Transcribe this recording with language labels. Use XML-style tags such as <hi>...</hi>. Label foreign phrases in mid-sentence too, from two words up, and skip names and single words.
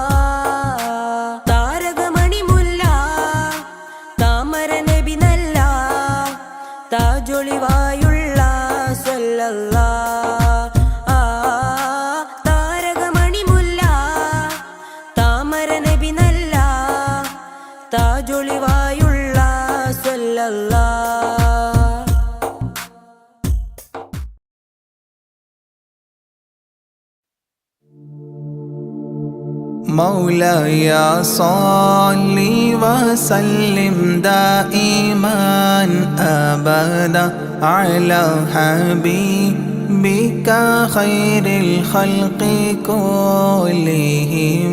<ml>താരകമണി മുല്ല താമര നബി നല്ല താജൊളിവായുള്ള സല്ലല്ലാ. താരകമണി മുല്ല താമര നബി നല്ല താജൊളിവായുള്ള സല്ലല്ലാ.</ml> <ar>مولاي صل وسلم دائما أبدا على حبيبك خير الخلق كلهم.</ar>